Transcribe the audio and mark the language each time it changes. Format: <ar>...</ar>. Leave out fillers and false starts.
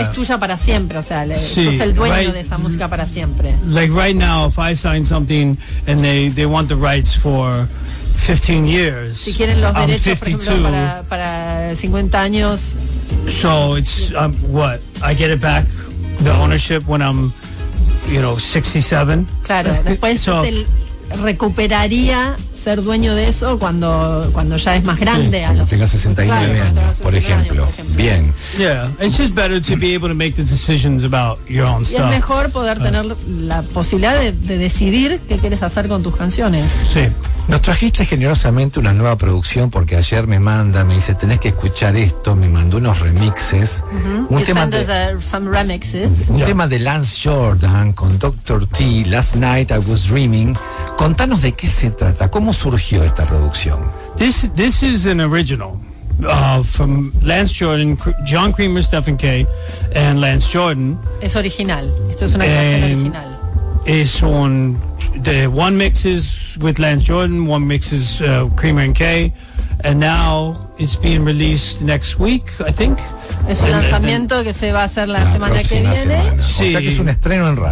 <es>Es tuya para siempre, o sea, sos el dueño de esa música para siempre.</es> <en>Like right now, if I sign something and they want the rights for 15 years.</en> <es>Si quieren los derechos, por ejemplo, para 50 años.</es> <en>So it's what? I get it back, the ownership, when I'm, you know, 67.</en> <es>Claro, después recuperaría ser dueño de eso cuando ya es más grande. Sí, cuando tenga 69 años, por ejemplo. Bien.</es> <en>Yeah, it's just better to be able to make the decisions about your own stuff.</en> <es>Y es mejor poder tener la posibilidad de decidir qué quieres hacer con tus canciones. Sí. Nos trajiste generosamente una nueva producción porque ayer me dice, tenés que escuchar esto, me mandó unos remixes. Uh-huh. Un tema de</es> <en>some remixes.</en> <es>Tema de Lance Jordan con Dr. T, Last Night I Was Dreaming. Contanos de qué se trata, cómo surgió esta producción.</es> <en>This is an original from Lance Jordan, John Creamer, Stephen K, and Lance Jordan.</en> <es>Es original, esto es una canción original. Es un...</es> <en>The one mix is with Lance Jordan, one mix is Creamer and Kay, and now it's being released next week, I think.</en> <es>Es un lanzamiento que se va a hacer la semana que viene. Semana. Sí. O sea que es un estreno en radio.</es>